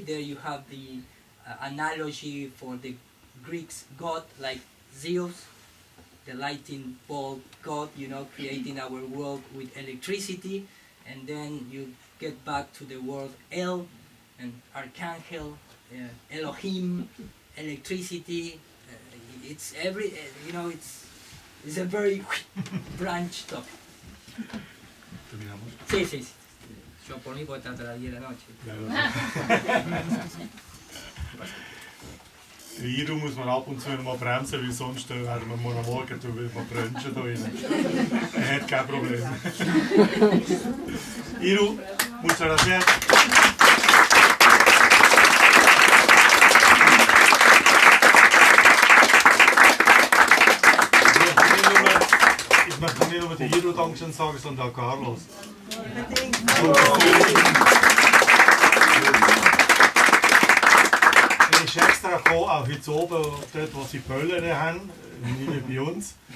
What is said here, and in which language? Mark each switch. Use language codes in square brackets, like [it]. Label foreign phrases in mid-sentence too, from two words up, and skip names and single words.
[en] There you have the analogy for the Greeks god, like Zeus, the lightning bolt god, creating our world with electricity. And then you get back to the word El and Archangel, Elohim, electricity. It's it's a very branch topic. [es] Sí. Yo por mí puedo estar hasta las 10 de la noche. [de] Iru muss man ab und zu mal bremsen, weil sonst werden wir morgen brunchen da drin. Hat kein Problem. [es] Iru, muchas gracias. [de] Ich möchte nicht nur die Iru Dankeschön sagen, sondern auch Carlos. Er ist extra gekommen, auch heute oben, dort wo sie Böllen haben, nicht bei uns.